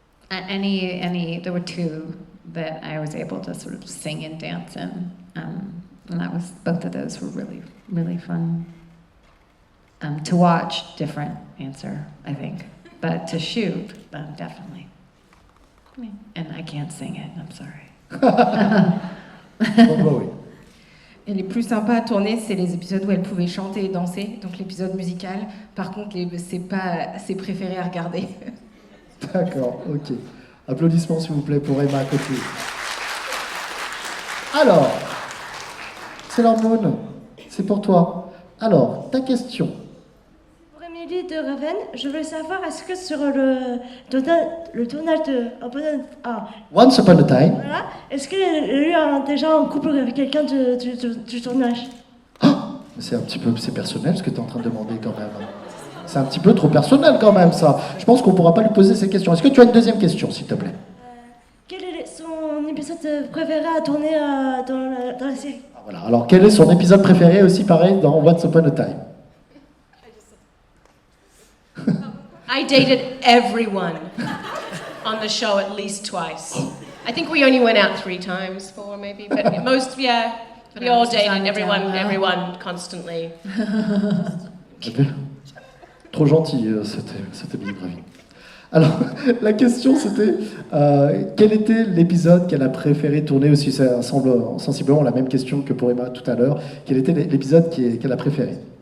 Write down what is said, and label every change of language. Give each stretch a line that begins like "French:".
English: There were two that I was able to sort of sing and dance in. And both of those were really, really fun. To watch, different answer, I think. But to shoot, definitely. And I can't sing it, I'm sorry.
French: Bon, bah oui. Et les plus sympas à tourner, c'est les épisodes où elle pouvait chanter et danser, donc l'épisode musical. Par contre, c'est pas ses préférés à regarder. D'accord, ok. Applaudissements s'il vous plaît pour Emma Caulfield. Alors, c'est l'hormone, c'est pour toi. Alors, ta question. Pour Emilie de Ravin, je voulais savoir, est-ce que sur le tournage de... Once Upon a Time. Voilà, est-ce qu'il y a eu déjà un couple avec quelqu'un du tournage? C'est un petit peu, c'est personnel ce que tu es en train de demander quand même. C'est un petit peu trop personnel quand même ça. Je pense qu'on ne pourra pas lui poser ces questions. Est-ce que tu as une deuxième question s'il te plaît? Quel est son épisode préféré à tourner dans la série? Voilà. Alors quel est son épisode préféré aussi pareil dans Once Upon a Time?
English: I dated everyone on the show at least twice. I think we only went out 3 times, 4 maybe, but most, yeah, we all dated everyone constantly.
French: Trop gentil, cette Emilie de Ravin. Alors, la question c'était quel était l'épisode qu'elle a préféré tourner aussi, ça semble sensiblement la même question que pour Emma tout à l'heure. Quel était l'épisode qu'elle a préféré?